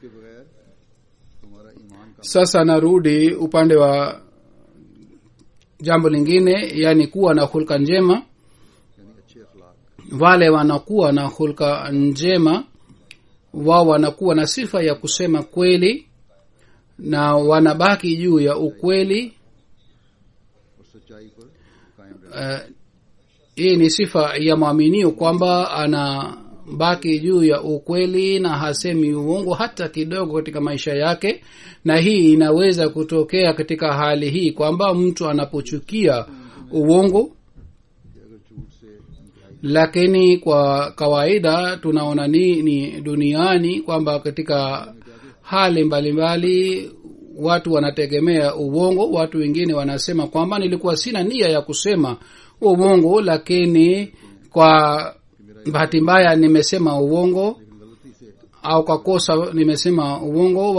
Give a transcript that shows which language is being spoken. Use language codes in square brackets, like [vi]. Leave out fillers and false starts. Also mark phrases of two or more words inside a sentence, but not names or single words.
[sw] Sasa narudi upande wa jambo lingine, yani kuwa na hulka njema. wale wanakuwa na hulka njema wao wanakuwa na sifa ya kusema kweli na wanabaki juu ya ukweli. [ur] اور سچائی پر قائم رہتے [sw] Hii ni sifa ya mwaminio kwamba anabaki juu ya ukweli na hasemi uongo hata kidogo katika maisha yake. Na hii inaweza kutokea katika hali hii kwamba mtu anapochukia uongo, [ur] کہ اگر جھوٹ سے انتہائی [sw] lakini kwa kawaida tunaona nini duniani kwamba katika hali mbalimbali watu wanategemea uongo. Watu wengine wanasema kwamba nilikuwa sina nia ya kusema uongo, lakini kwa bahati mbaya nimesema uongo, au kwa kosa nimesema uongo.